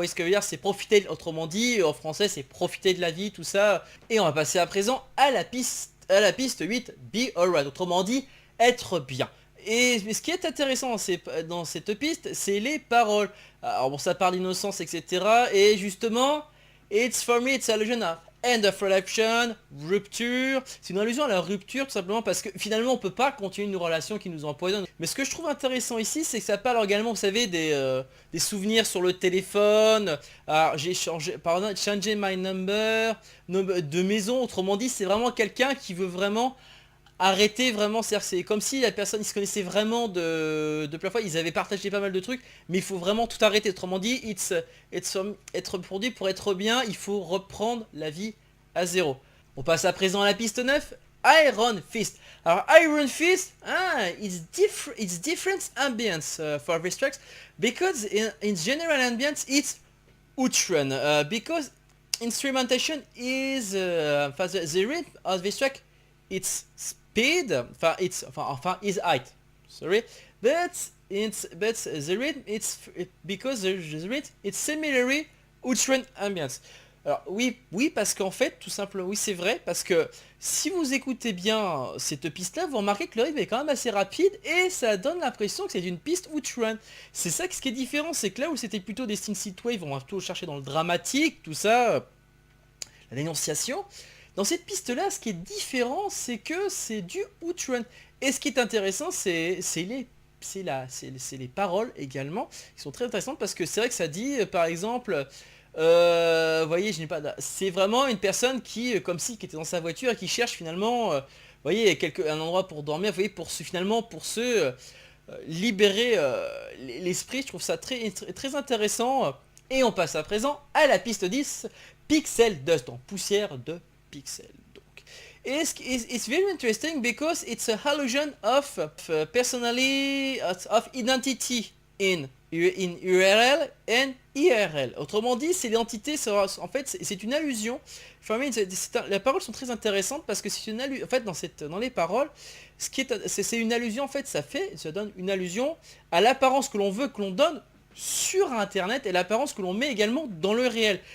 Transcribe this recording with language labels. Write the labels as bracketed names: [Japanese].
[French] Vous voyez ce que je veux dire, c'est profiter, autrement dit, en français, c'est profiter de la vie, tout ça. Et on va passer à présent à la piste 8, Be Alright, autrement dit, être bien. Et ce qui est intéressant dans cette piste, c'est les paroles. Alors bon, ça parle d'innocence, etc. Et justement, [English] it's for me, it's a illusion of end of relation, rupture. [French] C'est une allusion à la rupture tout simplement parce que finalement on peut pas continuer une relation qui nous empoisonne. Mais ce que je trouve intéressant ici, c'est que ça parle également, vous savez, des souvenirs sur le téléphone. Alors j'ai changé, par exemple, changer [English] my number, [French] de maison. Autrement dit, c'est vraiment quelqu'un qui veut vraiment arrêter vraiment, c'est comme si la personne, ils se connaissaient vraiment de plein fois, ils avaient partagé pas mal de trucs, mais il faut vraiment tout arrêter. Autrement dit, être produit pour être bien, il faut reprendre la vie à zéro. On passe à présent à la piste 9, Iron Fist. Alors [English] Iron Fist, it's different ambience for this tracks, because in general ambience it's outrun, because instrumentation is the rhythm of this track, it's speed, is height, sorry, but the rhythm, because the rhythm, it's similarly outrun ambience. [French] Alors oui, parce qu'en fait, tout simplement, oui c'est vrai, parce que si vous écoutez bien cette piste-là, vous remarquez que le rythme est quand même assez rapide et ça donne l'impression que c'est une piste outrun. C'est ça ce qui est différent, c'est que là où c'était plutôt des synthwave, on va plutôt chercher dans le dramatique, tout ça, la dénonciation. Dans cette piste-là, ce qui est différent, c'est que c'est du outrun. Et ce qui est intéressant, c'est les paroles également, qui sont très intéressantes parce que c'est vrai que ça dit, par exemple, vous voyez, c'est vraiment une personne qui était dans sa voiture et qui cherche finalement, vous voyez, un endroit pour dormir, vous voyez, pour se libérer l'esprit. Je trouve ça très, très intéressant. Et on passe à présent à la piste 10, Pixel Dust, donc poussière de pixels. Donc, [English] it's very interesting because it's a illusion of personality, of identity in in URL and IRL. [French] Autrement dit, c'est l'identité, en fait, c'est une allusion. Les paroles sont très intéressantes parce que c'est une allusion. En fait, dans les paroles, c'est une allusion. En fait, ça donne une allusion à l'apparence que l'on veut que l'on donne sur Internet et l'apparence que l'on met également dans le réel.